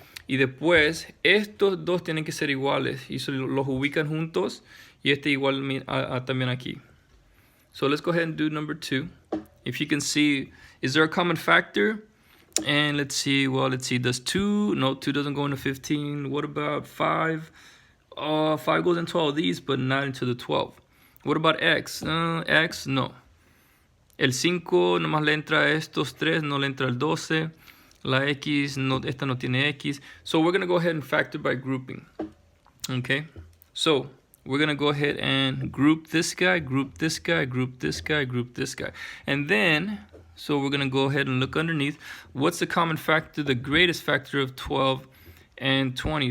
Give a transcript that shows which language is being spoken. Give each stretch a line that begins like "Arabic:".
Spanish: Y después, estos dos tienen que ser iguales. Y los ubican juntos. Y este igual también aquí.
English: So let's go ahead and do number 2. If you can see, is there a common factor? And let's see, does 2? No, 2 doesn't go into 15. What about 5? 5 goes into all these, but not into the 12. What about x? X, no.
Spanish: El 5 nomás le entra a estos 3, no le entra el 12. La X, esta no tiene X.
English: So we're going to go ahead and factor by grouping. Okay? So we're going to go ahead and group this guy, group this guy, group this guy, group this guy. And then, so we're going to go ahead and look underneath. What's the common factor, the greatest factor of 12 and 20?